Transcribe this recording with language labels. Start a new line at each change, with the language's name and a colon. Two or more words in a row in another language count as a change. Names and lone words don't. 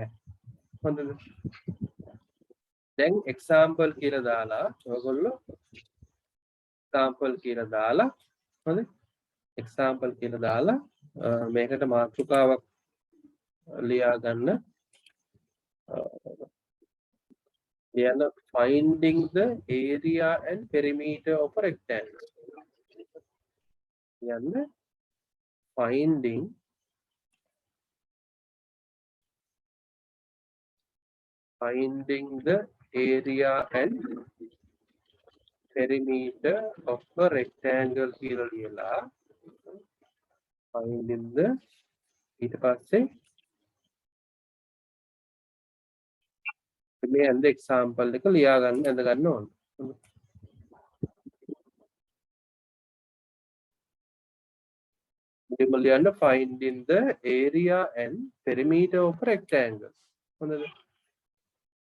Sinhala: හොඳද? දැන් example කියලා දාලා ඔයගොල්ලෝ example කියලා දාලා හරි? example කියලා දාලා මේකට මාතෘකාවක් ලියා ගන්න. ලියන්න
English: finding the area and perimeter of a rectangle.
Sinhala: ලියන්න
English: finding the area and perimeter of a rectangle
Sinhala: කියලා ලියලා
English: finding the
Sinhala: ඊට පස්සේ මේ ඇඳ example එක ලියා ගන්න ඇඳ ගන්න ඕන. මෙතන ලියන්න
English: finding the area and perimeter of a rectangle.
Sinhala: හොඳද?